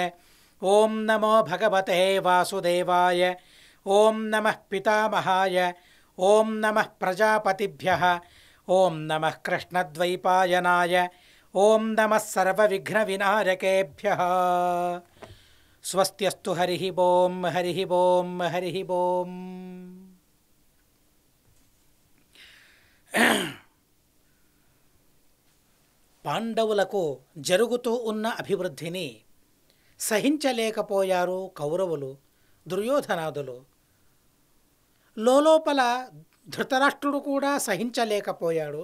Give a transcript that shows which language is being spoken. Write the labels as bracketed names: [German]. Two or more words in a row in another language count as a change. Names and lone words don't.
[Sanskrit] ॐ नमो भगवते वासुदेवाय ॐ नमः पितामहाय ॐ नमः प्रजापतिभ्यः ॐ नमः कृष्णद्वैपायनाय ॐ नमः सर्वविघ्नविनायकेभ्यः। स्वस्त्यस्तु हरिः ओं हरिः ओं हरिः ओं। [Telugu] పాండవులకు జరుగుతూ ఉన్న అభివృద్ధిని సహించలేకపోయారు కౌరవులు, దుర్యోధనాదులు. లోపల ధృతరాష్ట్రుడు కూడా సహించలేకపోయాడు.